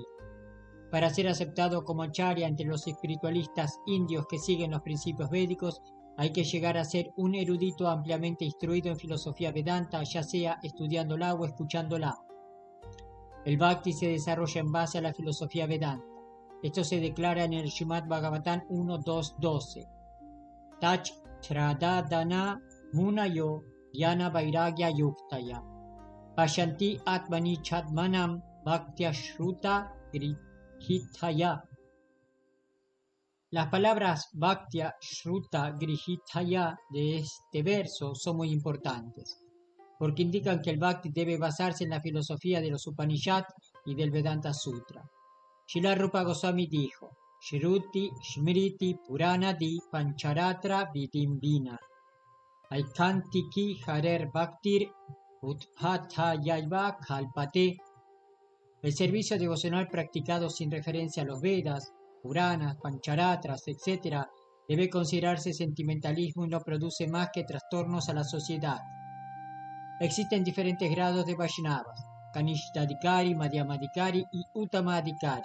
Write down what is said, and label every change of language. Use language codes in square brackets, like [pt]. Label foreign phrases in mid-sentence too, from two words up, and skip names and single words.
[es] Para ser aceptado como acharya entre los espiritualistas indios que siguen los principios védicos, hay que llegar a ser un erudito ampliamente instruido en filosofía Vedanta, ya sea estudiándola o escuchándola. El Bhakti se desarrolla en base a la filosofía Vedanta. Esto se declara en el Srimad Bhagavatam 1.2.12. [sa] तच् त्रदादान मुनयो यान वैराग्य युक्तया पश्यन्ति आत्मनि चात्मानम् भक्त्या श्रुत गृहीतया. [es] Las palabras [sa] भक्त्या श्रुत गृहीतया [es] de este verso son muy importantes, porque indican que el Bhakti debe basarse en la filosofía de los Upanishad y del Vedanta Sutra. Srila Rupa Goswami dijo: [sa] श्रुति स्मृति पुराणादि पञ्चरात्र विधिम्बिना ऐकान्तिकी हरेर् भक्तिर् उत्पतयैव कल्पते. [es] El servicio devocional practicado sin referencia a los Vedas, Puranas, Pancharatras, etc., debe considerarse sentimentalismo y no produce más que trastornos a la sociedad. Existen diferentes grados de Vaishnavas: Kanishtadikari, Madhyamadikari y Uttamadikari.